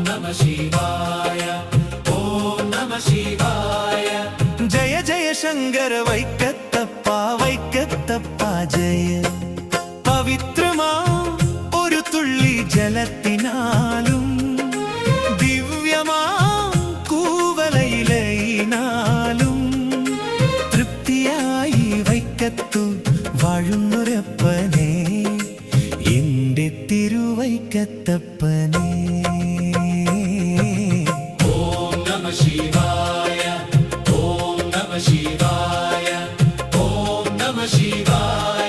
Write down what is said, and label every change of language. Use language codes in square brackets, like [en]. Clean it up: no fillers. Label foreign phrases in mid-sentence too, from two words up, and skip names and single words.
[sa] शिवाय ॐ नमः शिवाय [ml] ജയ ജയ ശങ്കര വൈക്കത്തപ്പാ വൈക്കത്തപ്പാ ജയ പവിത്രമാ ഒരു തുള്ളി ജലത്തിനാലും ദിവ്യമാ കൂവലയിലയിനാലും തൃപ്തിയായി വൈക്കത്തു വാഴുന്നൊരപ്പനെ എന്റെ തിരുവൈക്കത്തപ്പനെ [sa] ॐ नमः शिवाय ॐ नमः शिवाय ॐ नमः शिवाय